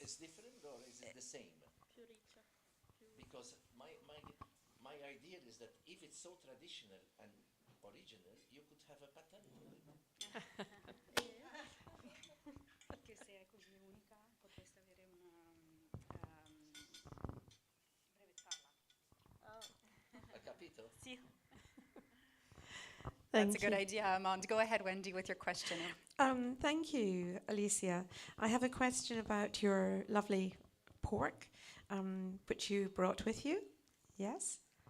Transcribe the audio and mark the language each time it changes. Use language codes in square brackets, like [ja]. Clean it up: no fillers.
[en] It's different or is it the same? Because my idea is that if it's so traditional and original, you could have a patent on it. [it] Perché se è così unica potreste avere brevettarla. Hai capito? Sì. [en] That's a good idea, Amand. Go ahead, Wendy, with your question. Thank you, Alicia. I have a question about your lovely pork, which you brought with you. Yes?